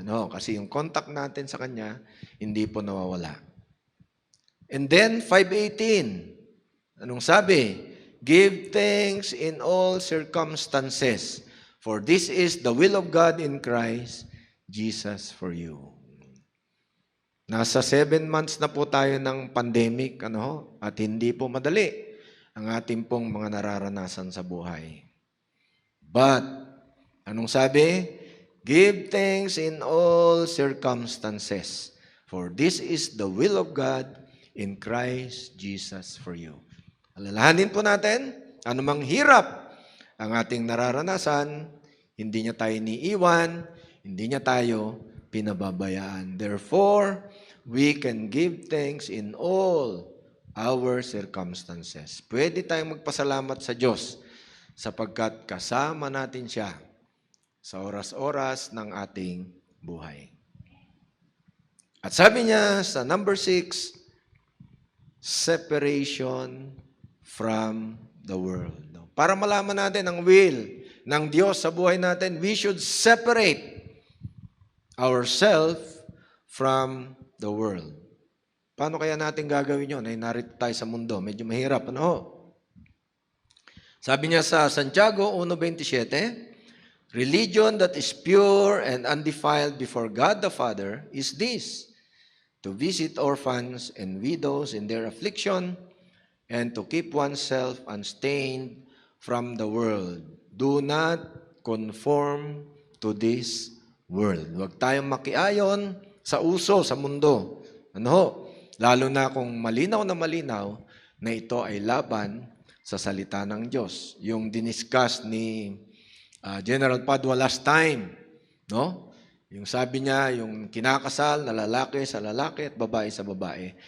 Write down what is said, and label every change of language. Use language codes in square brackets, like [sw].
[tl] Ano? Kasi yung contact natin sa Kanya, hindi po nawawala. [en] And then, [tl] 5:18. Anong sabi? [en] Give thanks in all circumstances, for this is the will of God in Christ Jesus for you. [tl] Nasa 7 months na po tayo ng pandemic, ano? At hindi po madali ang ating pong mga nararanasan sa buhay. [en] But, [tl] anong sabi? [en] Give thanks in all circumstances, for this is the will of God in Christ Jesus for you. [tl] Alalahanin po natin, anumang hirap ang ating nararanasan, hindi niya tayo niiwan, hindi niya tayo pinababayaan. [en] Therefore, we can give thanks in all our circumstances. [tl] Pwede tayong magpasalamat sa Diyos sapagkat kasama natin siya sa oras-oras ng ating buhay. At sabi niya sa [en] number 6, separation from the world. [tl] Para malaman natin ang will ng Diyos sa buhay natin, [en] we should separate ourselves from the world. [tl] Paano kaya natin gagawin yun? Ay narito tayo sa mundo. Medyo mahirap. Ano? Sabi niya sa [en] Santiago 1:27, religion that is pure and undefiled before God the Father is this: to visit orphans and widows in their affliction, and to keep oneself unstained from the world. Do not conform to this world. [tl] Huwag tayong makiayon sa uso, sa mundo. Ano? Lalo na kung malinaw na ito ay laban sa salita ng Diyos. Yung diniscuss ni General Padua last time, no? Yung sabi niya, yung kinakasal na lalaki sa lalaki at babae sa babae.